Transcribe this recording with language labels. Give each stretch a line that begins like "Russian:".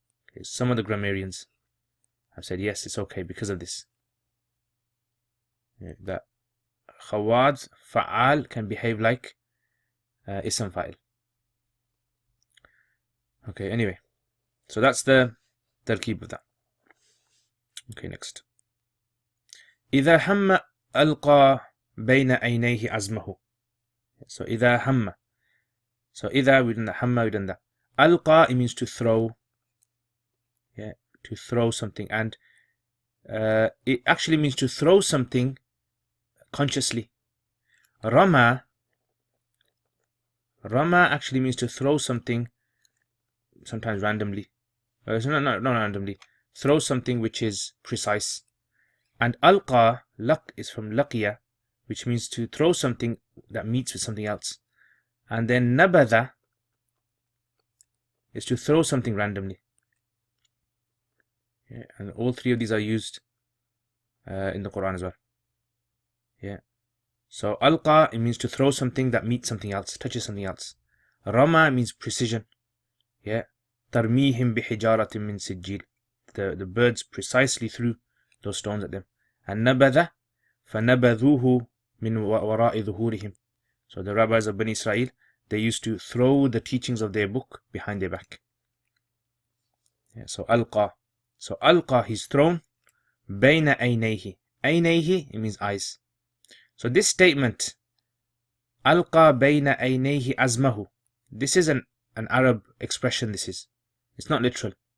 English: Okay, some of the grammarians have said yes, it's okay because of this. Yeah, that khawad, fa'al can behave like ism fa'il. Okay, anyway, so that's the tarkib of that. Okay, next.
Arabic: إذا هم ألقى بين عينيه عزمه. So إذا هم.
English: So إذا, we done that. Hamma, we done that. Alqa, it means to throw. Yeah, to throw something. And it actually means to throw something consciously. Rama actually means to throw something sometimes randomly. Not randomly. Throw something which is precise. And alqa, laq, is from laqiya, which means to throw something that meets with something else. And then nabadha is to throw something randomly. Yeah, and all three of these are used in the Quran as well. Yeah. So alqa, it means to throw something that meets something else, touches something else. Rama means precision. Yeah.
Arabic: Tarmihim bihijaratin min sijil.
English: The birds precisely threw those stones at them.
Arabic: And nabadha, فَنَبَذُوهُ مِنْ وَرَاءِ ظُهُورِهِمْ.
English: So the rabbis of Bani Israel, they used to throw the teachings of their book behind their back. Yeah, so alqa. So alqa, he's thrown.
Arabic: Bayna aynayhi.
English: Aynayhi, it means eyes. So this statement,
Arabic: alqa bayna aynayhi azmahu,
English: this is an Arab expression, this is. It's not literal.